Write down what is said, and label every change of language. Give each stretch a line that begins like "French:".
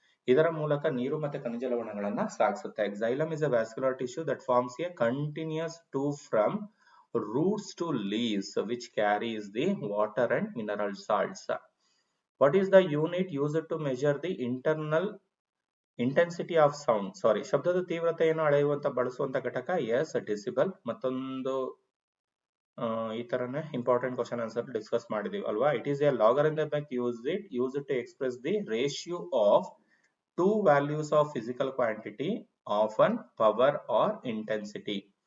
Kannada: ಇದರ ಮೂಲಕ ನೀರು ಮತ್ತು ಖನಿಜ ಲವಣಗಳನ್ನ ಸಾಗಿಸುತ್ತೆ.
English: Xylem is a vascular tissue that forms a continuous tube from roots to leaves which carries the water and mineral salts. What is the unit used to measure the internal intensity of sound?
Kannada: ಶಬ್ದದ ತೀವ್ರತೆಯನ್ನು ಅಳೆಯುವಂತ ಬಳಸುವಂತ ಘಟಕ?
English: Yes, decibel.
Kannada: ಮತ್ತೊಂದು ಈ ತರನೇ important question answer discuss ಮಾಡಿದೀವಿ ಅಲ್ವಾ?
English: It is a logarithmic use to express the ratio of two values of physical quantity of an power or intensity.